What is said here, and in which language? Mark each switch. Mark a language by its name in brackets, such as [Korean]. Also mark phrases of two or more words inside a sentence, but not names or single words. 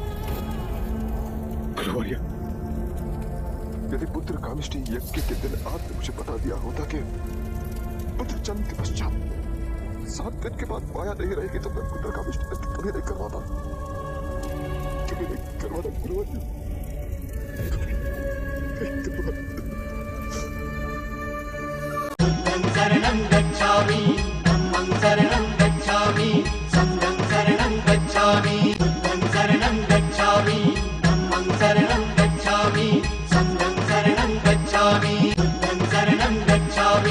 [Hindi] यदि पुत्र कामिष्टि यज्ञ के दिन आपने मुझे बता दिया होता कि पुत्र जन्म के पश्चात 7 दिन के बाद माया नहीं रहेगी तो मैं पुत्र कामिष्टि कभी नहीं करवाता, कभी नहीं करवाता गुरुवर्य। [Pali] शरणं गच्छामि धम्मं शरणं गच्छामि संघं शरणं गच्छामि बुद्धं शरणं गच्छामि धम्मं शरणं गच्छामि संघं शरणं गच्छामि बुद्धं शरणं गच्छामि